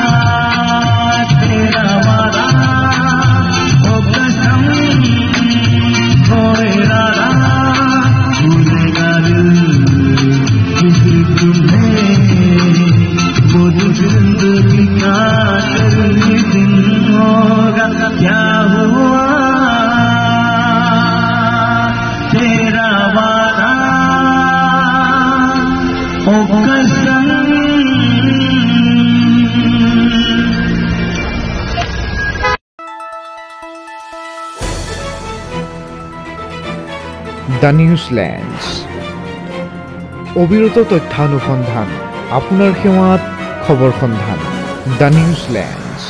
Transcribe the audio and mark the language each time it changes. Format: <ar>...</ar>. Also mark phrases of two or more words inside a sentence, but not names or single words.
<hi>तेरा वादा ओ कसम ओ इरादा भूलेगा दिल किसी तुम्हें वो जिंदगी का आखिरी दिन होगा क्या हुआ तेरा वादा ओ कसम।</hi> <as>দ্য নিউজল্যান্ডস অবিরত তথ্যানুসন্ধান আপোনাৰ সেৱাত খবৰ সন্ধান দ্য নিউজল্যান্ড।</as>